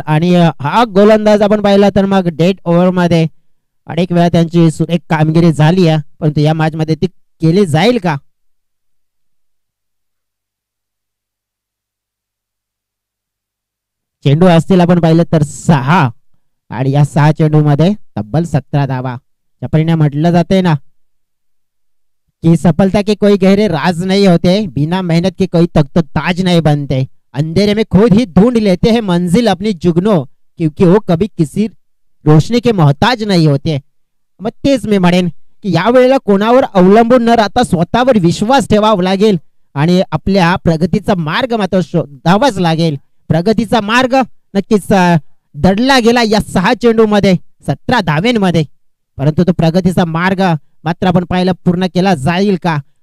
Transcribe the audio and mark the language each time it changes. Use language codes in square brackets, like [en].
[mr] आणि हा गोलंदाज आपण पाहिला तर मग डेड ओव्हर मध्ये अनेक वेळा त्यांची सुरेख कामगिरी झाली आहे, परंतु या मॅच मध्ये ती केली जाईल का? चेंडू असतील आपण पाहिलं तर 6 आणि या 6 चेंडू मध्ये तब्बल 17 धावा. या परिणाम म्हटलं जाते ना [hi] कि सफलता के कोई गहरे राज नहीं होते, बिना मेहनत के कोई तख्त ताज नहीं बनते, अंधेरे में खुद ही ढूंढ लेते हैं मंजिल अपनी जुगनों, क्योंकि वो कभी किसी रोशनी के मोहताज नहीं होते. [mr] मग तेच मी म्हणेन की या वेळेला कोणावर अवलंबून न राहता स्वतःवर विश्वास ठेवावा लागेल आणि आपल्या प्रगतीचा मार्ग मात्र शोधावाच लागेल. प्रगतीचा मार्ग नक्कीच दडला गेला या 6 चेंडू मध्ये 17 धाव्यांमध्ये, परंतु तो प्रगतीचा मार्ग मात्र आपण पाहिलं पूर्ण केला जाईल का?